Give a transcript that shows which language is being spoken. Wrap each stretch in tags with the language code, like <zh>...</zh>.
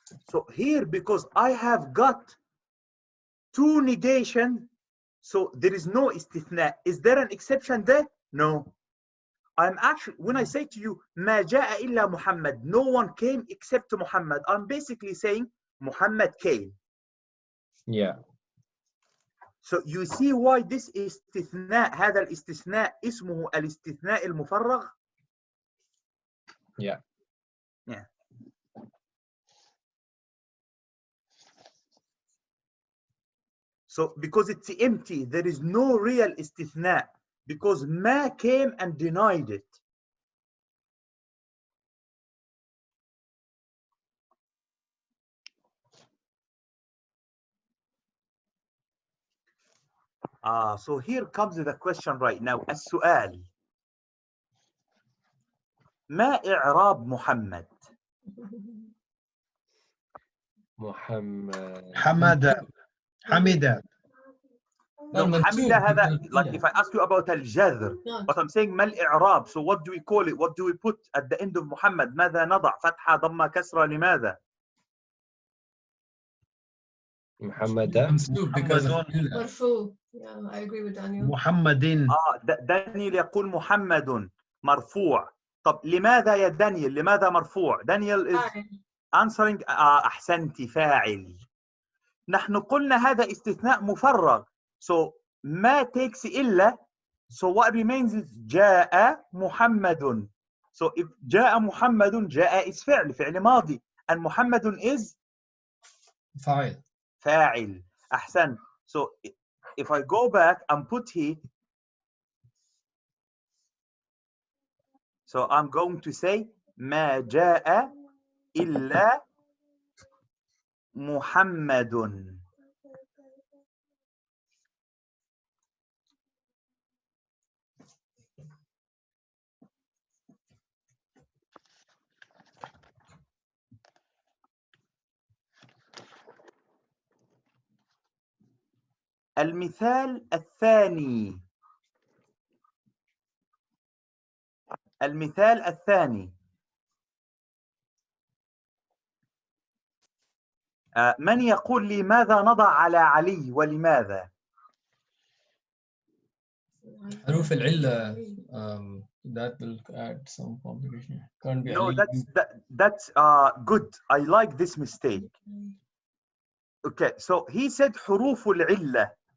<en>So here, because I have got two negation, so there is no istithna. Is there an exception there? No. I'm actually, when I say to you,</en> <ar>ما جاء إلا محمد,</ar> <en>no one came except Muhammad, I'm basically saying Muhammad came. Yeah. So you see why this</en> <ar>استثناء, هذا الاستثناء اسمه الاستثناء المفرغ.</ar> <en>Yeah. Yeah. So because it's empty, there is no real istithna, because ma came and denied it. So here comes the question right now.</en> <ar>السؤال. ما إعراب محمد؟ محمد. حمد. حمد.</ar> <en>No, حمد هذا, like if I ask you about الجذر, but I'm saying</en> <ar>ما الإعراب.</ar> <en>So what do we call it? What do we put at the end of محمد?</en> <ar>ماذا نضع؟ فتحة ضمة كسرة لماذا؟ محمد. مرفوع.</ar> <en>Yeah, I agree with Daniel.</en> <ar>محمد. دانيال يقول محمد مرفوع. طب لماذا يا دانيال؟ لماذا مرفوع؟ دانيال</ar> <en>is answering</en> <ar>أحسنتي فاعل. نحن قلنا هذا استثناء مفرغ.</ar> <en>So ما takes إلا. So what remains is</en> <ar>جاء محمد.</ar> <en>So if جاء محمد, جاء is فعل ماضي, and محمد is فاعل.</en> <ar>أحسن.</ar> <en>So if I go back and put here, so I'm going to say</en> <ar>ما جاء إلا محمد. المثال الثاني. المثال الثاني. من يقول لي ماذا نضع على علي ولماذا؟</ar> <en>حروف العلة that will add some complication. Can't be No, Ali. that's good. I like this mistake. Okay, so he said حروف العلة.</en>